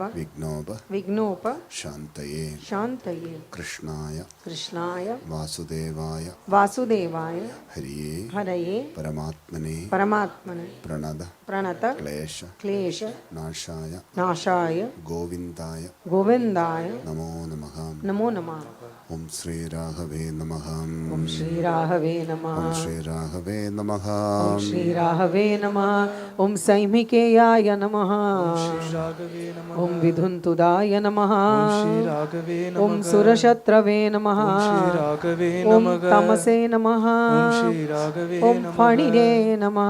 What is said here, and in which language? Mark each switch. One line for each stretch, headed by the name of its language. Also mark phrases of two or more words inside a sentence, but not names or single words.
Sanskrit: വിഘ്നോപ ശാന്തയേ കൃഷ്ണായ വാസുദേവായ ഹരിയേ പരമാത്മനെ പ്രണത ക്ലേശ നാശായ ഗോവിന്ദായ നമോ നമഃ. ഓം ശ്രീ രാഘവേ നമഃ. Om Shri Rahave Namah. ഓം ശ്രീ രാഘവേ നമഃ. Om Shri Rahave Namah. Om Saimikeyaya Namah. Om Vidhuntudaya Namah. Om Surashatrave Namah. Om Tamase Namah. Om Phanine Namah.